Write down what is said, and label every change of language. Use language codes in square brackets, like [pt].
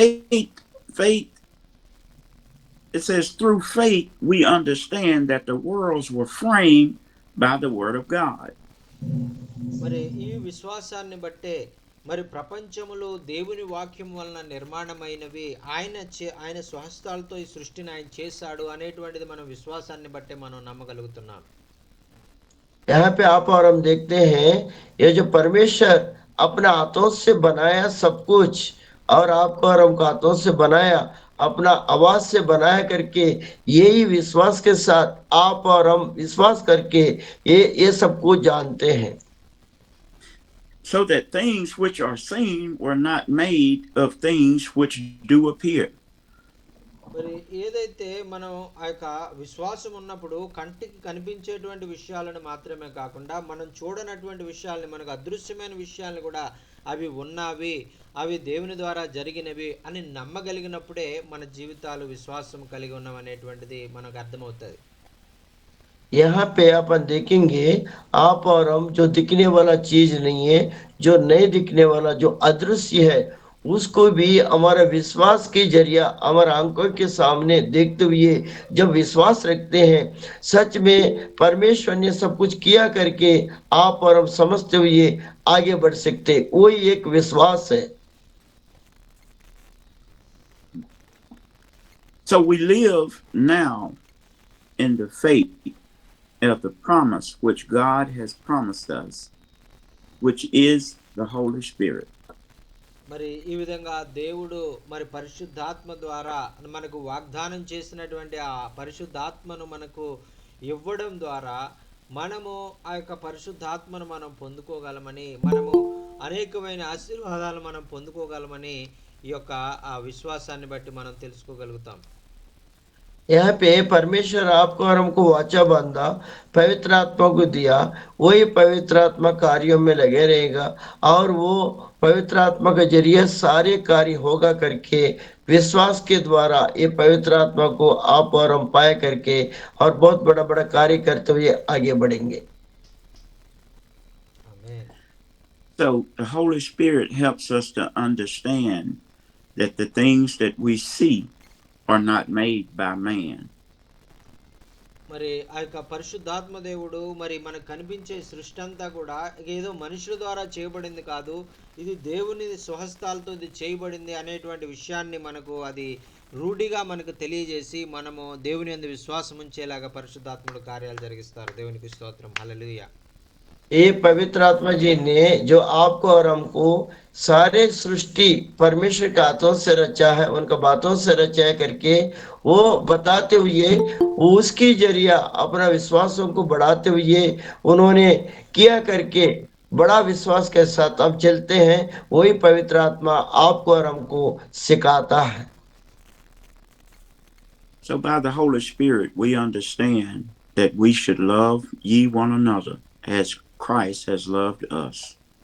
[en] Faith, it says through faith we understand that the worlds were framed by the word of God. [te] మరి ఈ విశ్వాసాన్ని బట్టే మరి ప్రపంచములో దేవుని వాక్యం వలన నిర్మాణమైనవి, ఆయన స్వహస్తాలతో ఈ సృష్టిని ఆయన చేశాడు అనేటువంటిది మనం విశ్వాసాన్ని బట్టే మనం నమ్మగలుగుతున్నాం. [hi] यहाँ पे आप और हम देखते हैं ये जो परमेश्वर अपने हाथों से बनाया सब कुछ, और आपको और हमको हाथों से बनाया, अपना आवाज से बनाया करके यही विश्वास के साथ आप और हम विश्वास करके ये सब कुछ जानते हैं। [en] So that things which are seen were not made of things which do appear. [te] మరి ఏదైతే మనం ఆ యొక్క విశ్వాసం ఉన్నప్పుడు కంటికి కనిపించేటువంటి విషయాలను మాత్రమే కాకుండా మనం చూడనటువంటి విషయాల్ని, మనకు అదృశ్యమైన విషయాలను కూడా అవి ఉన్నవి, అవి దేవుని ద్వారా జరిగినవి అని నమ్మగలిగినప్పుడే మన జీవితాలు విశ్వాసం కలిగి ఉన్నవనేటువంటిది మనకు అర్థమవుతుంది. [hi] यहाँ पे अपन देखेंगे आप और हम जो दिखने वाला चीज नहीं है, जो नहीं दिखने वाला, जो अदृश्य है, उसको भी हमारा विश्वास के जरिया हमारे आंखों के सामने देखते हुए जब विश्वास रखते हैं, सच में परमेश्वर ने सब कुछ किया करके आप और हम समझते हुए आगे बढ़ सकते, वही एक विश्वास है। [en] So we live now in the faith of the promise which God has promised us, which is the Holy Spirit. [te] మరి ఈ విధంగా దేవుడు మరి పరిశుద్ధాత్మ ద్వారా మనకు వాగ్దానం చేసినటువంటి ఆ పరిశుద్ధాత్మను మనకు ఇవ్వడం ద్వారా మనము ఆ యొక్క పరిశుద్ధాత్మను మనం పొందుకోగలమని, మనము అనేకమైన ఆశీర్వాదాలు మనం పొందుకోగలమని ఈ యొక్క ఆ విశ్వాసాన్ని బట్టి మనం తెలుసుకోగలుగుతాం. [hi] यहाँ पे परमेश्वर आपको और हमको वाचा बांधा, पवित्र आत्मा को दिया, वही पवित्र आत्मा कार्यों में लगे रहेगा और वो पवित्र आत्मा के जरिए सारे कार्य होगा करके विश्वास के द्वारा ये पवित्र आत्मा को आप और हम पाए करके और बहुत बड़ा बड़ा कार्य करते हुए आगे बढ़ेंगे। [te] ఆమేన్. [en] So the Holy Spirit helps us to understand that the things that we see are not made by man. [te] మరి ఆ యొక్క పరిశుద్ధాత్మ దేవుడు మరి మనకు కనిపించే సృష్టి అంతా కూడా ఏదో మనుషుల ద్వారా చేయబడింది కాదు, ఇది దేవుని స్వహస్తాలతో ఇది చేయబడింది అనేటువంటి విషయాన్ని మనకు అది రూఢిగా మనకు తెలియజేసి మనము దేవుని యందు విశ్వాసం ఉంచేలాగా పరిశుద్ధాత్ముడు కార్యాలు జరిగిస్తారు. దేవునికి స్తోత్రం. హల్లెలూయా. [hi] ये पवित्र आत्मा जी ने जो आपको और हमको सारे सृष्टि परमेश्वर के हाथों से रचा है, उनका बातों से रचा है करके वो बताते हुए उसकी जरिया अपना विश्वासों को बढ़ाते हुए उन्होंने किया करके बड़ा विश्वास के साथ हम चलते हैं। वही पवित्र आत्मा आपको और हमको सिखाता है। [en] So by the Holy Spirit, we understand that we should love ye one another as Christ has loved us.